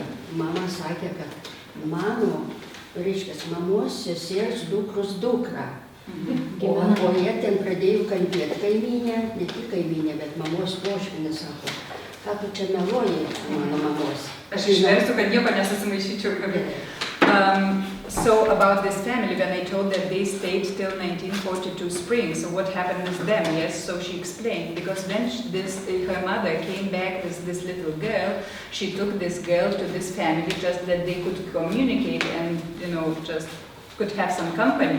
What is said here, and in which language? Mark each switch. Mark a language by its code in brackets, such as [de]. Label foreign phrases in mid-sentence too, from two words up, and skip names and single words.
[lt] Mama sakė, kad mano, reiškia, mamos sesers dukros dukra. O jie ten pradėjo kalbėti kaimynė, ne tik kaimynė, bet mamos poškinė sako, ką tu čia meluoji mano mamos. Aš išversiu, kad nieko nesusimaišyčiau. [en] So about this family, when I told that they stayed till 1942 spring, so what happened with them? Yes, so she explained, because when her mother came back with this little girl, she took this girl to this family just that they could communicate and, just could have some company.